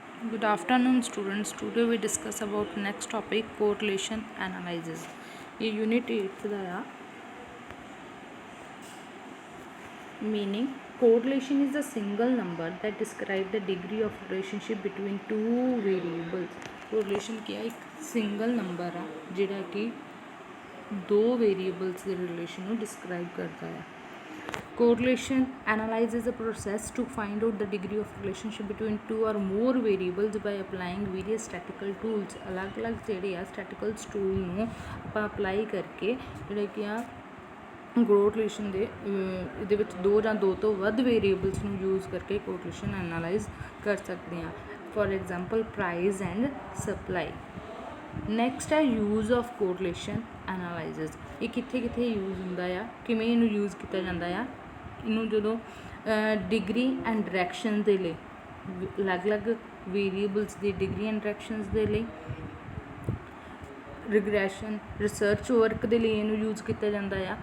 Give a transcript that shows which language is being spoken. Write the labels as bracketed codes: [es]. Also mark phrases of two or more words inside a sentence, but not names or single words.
[en] Good afternoon students. Today we discuss about next topic correlation analysis. ये यूनिट 8 [pa] ਦਾ ਆ [en] meaning correlation is a single number that describe the degree of relationship between two variables. [pa] correlation ਕੀ ਆ ਇੱਕ [en] single number [pa] ਆ ਜਿਹੜਾ ਕਿ ਦੋ variables ਦੇ relation ਨੂੰ describe ਕਰਦਾ ਹੈ. [en] Correlation analyzes a process to find out the degree of relationship between two or more variables by applying various statistical tools. [pa] अलग-अलग ਜਿਹੜੇ ਆ [en] statistical tool [pa] ਨੂੰ ਆਪਾਂ ਅਪਲਾਈ ਕਰਕੇ ਜਿਹੜੇ ਕਿ ਆ correlation ਦੇ ਇਹਦੇ ਵਿੱਚ ਦੋ ਜਾਂ ਦੋ ਤੋਂ ਵੱਧ ਵੇਰੀਏਬਲਸ ਨੂੰ ਯੂਜ਼ ਕਰਕੇ [en] correlation analyse [pa] ਕਰ ਸਕਦੇ ਹਾਂ. [en] For example price and supply. Next is use of correlation analysis. [pa] ਇਹ ਕਿੱਥੇ ਕਿੱਥੇ ਯੂਜ਼ ਹੁੰਦਾ ਆ, ਕਿਵੇਂ ਇਹਨੂੰ ਯੂਜ਼ ਕੀਤਾ ਜਾਂਦਾ ਆ. ਇਹਨੂੰ ਜਦੋਂ [en] degree and direction [pa] ਦੇ ਲਈ ਅਲੱਗ-ਅਲੱਗ ਵੇਰੀਏਬਲਸ ਦੀ [en] degree and directions [pa] ਦੇ ਲਈ, [en] regression research work [pa] ਦੇ ਲਈ ਇਹਨੂੰ ਯੂਜ਼ ਕੀਤਾ ਜਾਂਦਾ ਆ.